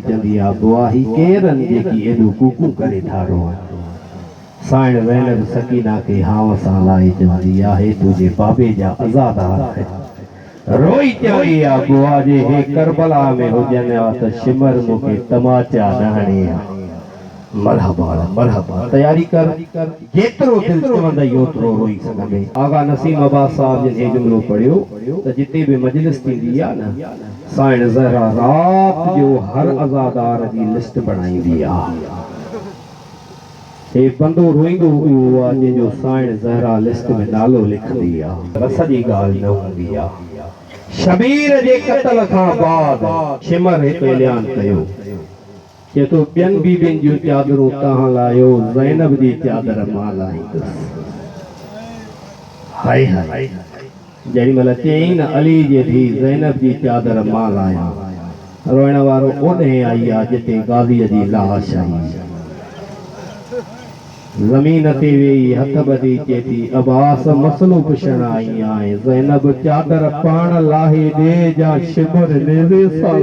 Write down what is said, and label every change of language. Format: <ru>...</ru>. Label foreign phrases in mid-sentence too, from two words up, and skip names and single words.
<sd>चवंदी आहे बुआ ही केरनि जेकी एॾो कूकू करे ठारो आहे साइण ज़ैनब सकीना खे हाव सां लाहे चवंदी आहे तुंहिंजे बाबे जा आज़ादार रोई चवंदी आहे बुआ जे हे करबला में हुजनि हा त शिमर मूंखे तमाचा न हणे आहे मरहबा मरहबा तैयारी कर जेतिरो दिल चवंदई ओतिरो रोई सघंदे आगा नसीम अब्बास साहब जिन हे जुमलो पढ़ियो त जिते भी मजलिस थींदी आहे न साइण ज़हरा रात जो हर अज़ादार जी लिस्ट बनाईंदी आहे हे बंदो रोईंदो हुओ आहे जंहिंजो साइण ज़हरा लिस्ट में नालो लिखंदी आहे रस जी ॻाल्हि न हूंदी आहे शबीर जे क़त्ल खां बाद शिमर हिकु ऐलान कयो कि तो ॿियनि बीबियुनि जूं चादरूं तव्हां लाहियो ज़ैनब जी चादर मां लाहींदुसि हाय हाय जेॾी महिल चयईं न अली जे धीउ ज़ैनब जी चादर मां लाहियां रोइण वारो ओॾे आई आहे जिते गाज़ीअ जी लाश आई ज़मीन ते वेही हथ ॿधी चए थी अब्बास मसलो पुछण आई आहे ज़ैनब चादर पाण लाहे ॾे जा शिमर नेज़े सां</sd>